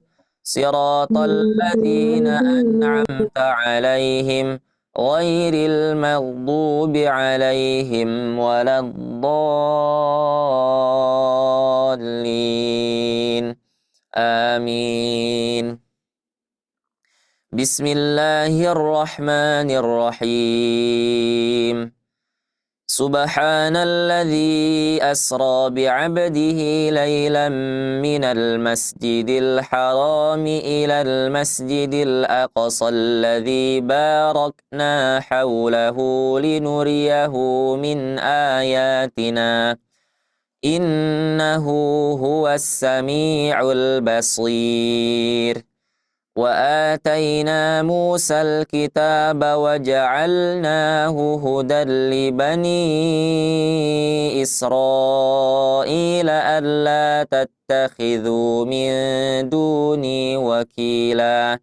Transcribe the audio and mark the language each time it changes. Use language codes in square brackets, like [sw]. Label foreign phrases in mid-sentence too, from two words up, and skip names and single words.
[ar] صراط الذين أنعمت عليهم غير المغضوب عليهم ولا الضالين. Amin. Bismillahirrahmanirrahim. سبحان الذي أسرى بعبده ليلا من المسجد الحرام إلى المسجد الأقصى الذي باركنا حوله لنريه من آياتنا. إنه هو السميع البصير. وآتينا موسى الكتاب وجعلناه هدى لبني إسرائيل ألا تتخذوا من دوني وكيلا.